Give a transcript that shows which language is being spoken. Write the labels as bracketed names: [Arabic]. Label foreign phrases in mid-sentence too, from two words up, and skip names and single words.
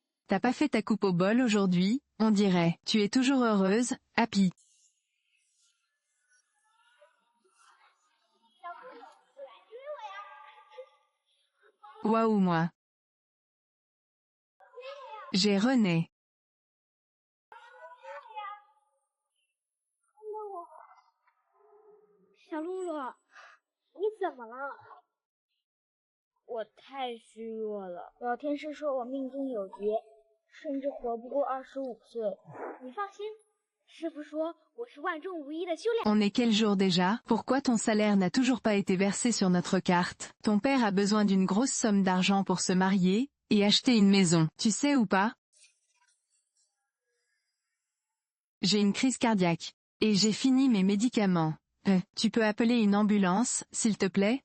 [French] T'as pas fait ta coupe au bol aujourd'hui, on dirait. Tu es toujours heureuse, Happy. Waouh moi. J'ai René. [Chinese] 小露露，你怎么了？我太虚弱了。老天师说我命中有劫，甚至活不过25岁。你放心，师傅说我是万中无一的修炼。 [French] On est quel jour déjà? Pourquoi ton salaire n'a toujours pas été versé sur notre carte? Ton père a besoin d'une grosse somme d'argent pour se marier et acheter une maison. Tu sais ou pas? J'ai une crise cardiaque. Et j'ai fini mes médicaments. Tu peux appeler une ambulance, s'il te plaît?